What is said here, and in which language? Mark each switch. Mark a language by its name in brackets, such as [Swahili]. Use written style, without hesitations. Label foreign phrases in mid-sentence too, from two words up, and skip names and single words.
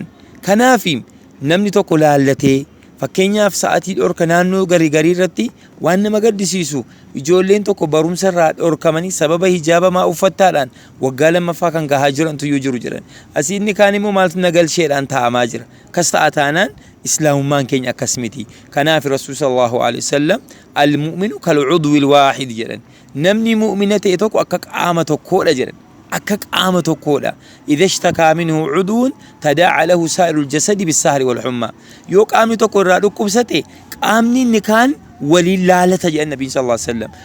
[Oromo] Kanaaf namni tokko laallatee fakkeenyaaf sa'atii dhorka naannoo garii irratti waan nama gaddisiisu ijoolleen tokko barumsa irraa dhorkamanii sababa hijaabamaa uffattaadhaan waggaa lammaffaa kan gahaa jirantu jiru jedhan. Asii inni kaan immoo maaltu nagalcheedhaan taa'amaa jira. Kas ta'a taanaan islaamummaan keenya akkas miti. Kanaaf rasuul [Arabic] صلى الله عليه وسلم المؤمن كالعضو الواحد [Oromo] jedhan. Namni mu'mina ta'e tokko akka qaama tokkoodha jedhan. akka qaama tokkoodha. [Arabic] إذا اشتكى منه عضو تداعى له سائر الجسد بالسهر والحمى. [Oromo] Yoo qaamni tokko irraa dhukkubsate qaamni inni kaan waliin laalata jedhan nabiin [Arabic] صلى الله عليه وسلم.